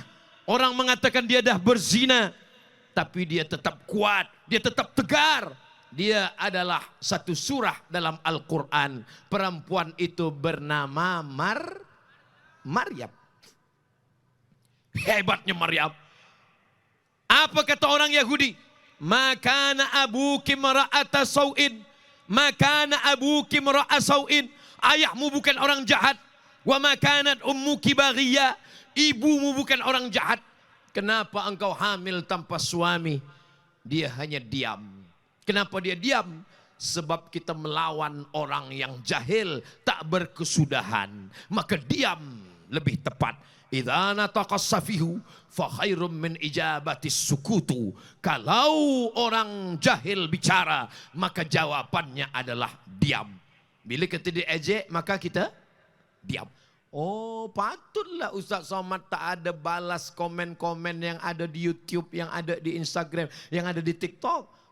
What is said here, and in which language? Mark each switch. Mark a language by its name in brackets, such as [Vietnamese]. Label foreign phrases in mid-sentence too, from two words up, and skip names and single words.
[Malay] Orang mengatakan dia dah berzina. Tapi dia tetap kuat, dia tetap tegar. Dia adalah satu surah dalam Al-Quran. Perempuan itu bernama Maryam. Hebatnya Maryam. Apa kata orang Yahudi? [Arabic] ما كان أبوك امرأة سوء. ما كان أبوك امرأ سوء. [Malay] Ayahmu bukan orang jahat. [Arabic] وما كانت أمك بغيا. [Malay] Ibumu bukan orang jahat. Kenapa engkau hamil tanpa suami? Dia hanya diam. Kenapa dia diam? Sebab kita melawan orang yang jahil, tak berkesudahan. Maka diam lebih tepat. [Arabic] إذا نطق السفيه فخير من إجابته السكوت. [Malay] Kalau orang jahil bicara, maka jawabannya adalah diam. Bila kita diejek, maka kita diam. Oh, patutlah Ustaz Somad tak ada balas komen-komen yang ada di YouTube, yang ada di Instagram, yang ada di TikTok.